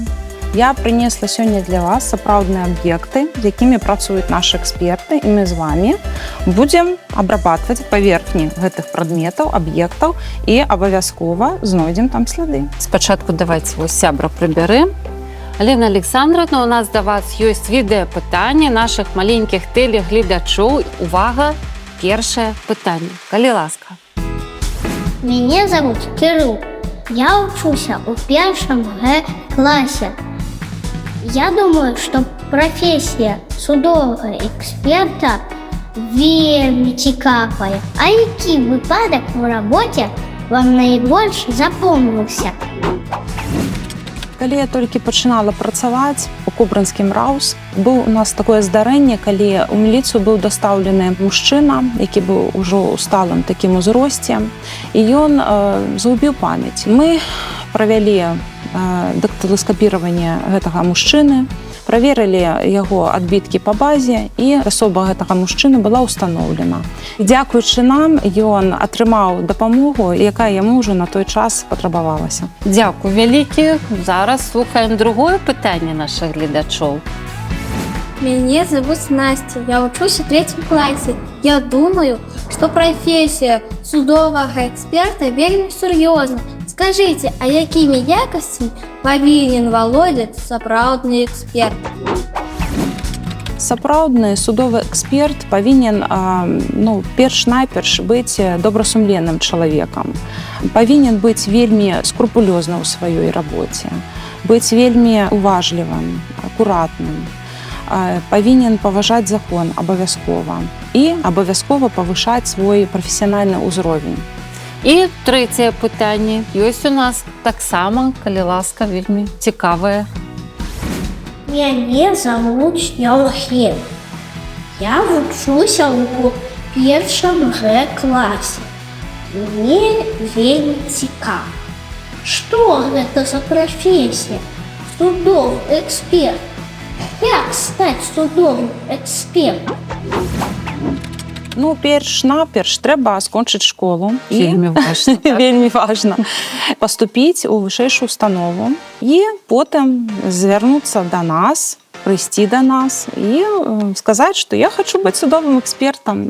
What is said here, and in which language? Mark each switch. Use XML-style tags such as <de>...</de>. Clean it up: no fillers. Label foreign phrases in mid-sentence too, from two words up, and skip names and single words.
<be>Я прынесла сёння для вас сапраўдныя аб'екты, з якімі працуюць нашы эксперты, і мы з вамі будзем абрабатваць паверхні гэтых прадметаў, аб'ектаў і абавязкова знойдзем там сляды. Спачатку давайте вось сябра прыбярем. Алена Александровна, у нас да вас ёсць відэапытанне нашых маленькіх тэлегледачоў. Увага, першае пытанне. Калі ласка.</be> <ru>Меня зовут Кирилл. Я учуся у 1 классе. Я думаю, что профессия судового эксперта</ru> <be>вельмі цікавая.</be> <ru>А які выпадок в работе вам найбольш запомнился?</ru> <be>Калі я толькі пачынала працаваць у Кобрынскім РАУС, быў у нас такое здарэнне, калі ў міліцыю быў дастаўлены мужчына, які быў ужо ў сталым такім узросце, і ён згубіў памяць. Мы правялі дактыласкапіраванне гэтага мужчыны, праверылі яго адбіткі па базе, і асоба гэтага мужчыны была ўстаноўлена. Дзякуючы нам, ён атрымаў дапамогу, якая яму ўжо на той час патрабавалася. Дзякуй вялікі. Зараз слухаем другое пытанне наших гледачоў.</be> <ru>Меня зовут Настя, я учусь в 3 классе. Я думаю, что профессия судового эксперта вельмі серьезна.</ru> <be>Скажите, а якімі якасцямі павінен валодаць сапраўдны эксперт? Сапраўдны судовы эксперт павінен перш-найперш быць добрасумленным чалавекам. Павінен быць вельмі скрупулёзны ў сваёй рабоце, быць вельмі уважлівым, акуратным. Павінен паважаць закон абавязкова і абавязкова павышаць свой прафесіянальны ўзровень. І трэцяе пытанне ёсць у нас таксама, калі ласка, вельмі цікавае.</be> <ru>Меня зовут Йохим. Я учуся у 1 классе.</ru> <be>Мне вельмі цікаво.</be> <ru>Что это за профессия? Судовый эксперт.</ru> <be>Як стать судовым экспертом? Перш-наперш трэба скончыць школу. Вельмі важна. Вельмі важна. Паступіць у вышэйшую установу і потым звярнуцца да нас, прыйсці да нас і сказаць, што я хачу быць судовым экспертам.</be>